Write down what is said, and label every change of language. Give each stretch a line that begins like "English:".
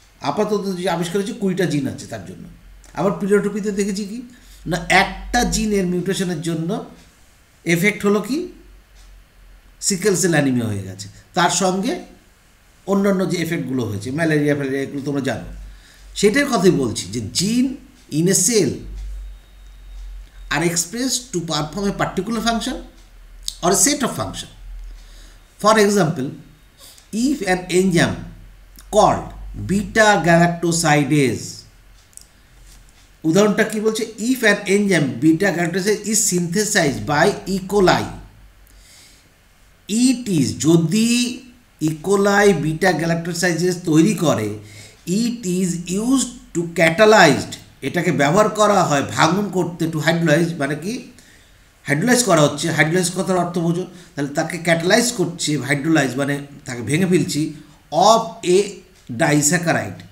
Bangla: আপাতত যে আবিষ্কার হচ্ছে 20টা জিন আছে তার জন্য। আবার প্লিওট্রপিতে দেখেছি কি না, একটা জিনের মিউটেশনের জন্য এফেক্ট হলো কি, সিকেল সেল অ্যানিমিয়া হয়ে গেছে, তার সঙ্গে অন্যান্য যে এফেক্টগুলো হয়েছে, ম্যালেরিয়া এগুলো তোমরা জানো, সেটার কথাই বলছি, যে
English: Gene in a cell are express to perform a particular function or a set of function. For example, if an enzyme called beta galactosidase,
Bangla: উদাহরণটা কি বলছে,
English: if an enzyme beta galactosidase is synthesized by E. coli, it is,
Bangla: যদি
English: E.
Bangla: coli beta galactosidase তৈরি করে,
English: it is used to catalyzed,
Bangla: এটাকে ব্যবহার করা হয় ভাঙন করতে, টু হাইড্রোলাইজ, মানে কি হাইড্রোলাইজ করা হচ্ছে, হাইড্রোলাইজ কথার অর্থ বোঝো, তাহলে তাকে ক্যাটালাইজ করছে, হাইড্রোলাইজ মানে তাকে ভেঙে ফেলছি,
English: of a disaccharide,